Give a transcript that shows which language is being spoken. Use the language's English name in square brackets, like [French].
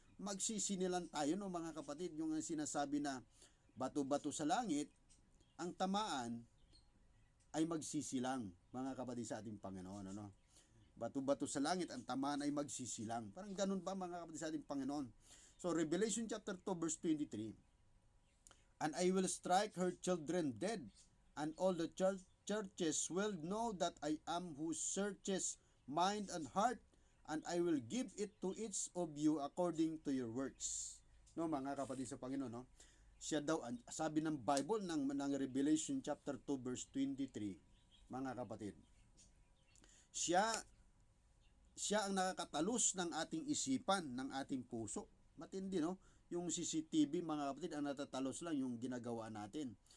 [Filipino] Magsisinilan tayo, no, mga kapatid. Yung sinasabi na bato-bato sa langit, ang tamaan ay magsisilang, mga kapatid sa ating Panginoon. Ano? Bato-bato sa langit, ang tamaan ay magsisilang. Parang ganun ba, mga kapatid sa ating Panginoon? [English] So, Revelation chapter 2, verse 23, "And I will strike her children dead, and all the churches will know that I am who searches mind and heart, and I will give it to each of you according to your works." [Filipino] No, mga kapatid sa Panginoon, no? Siya daw, sabi ng Bible ng Revelation chapter 2 verse 23, mga kapatid, siya ang nakakatalos ng ating isipan, ng ating puso. Matindi, no? Yung CCTV, mga kapatid, ang natatalos lang yung ginagawa natin.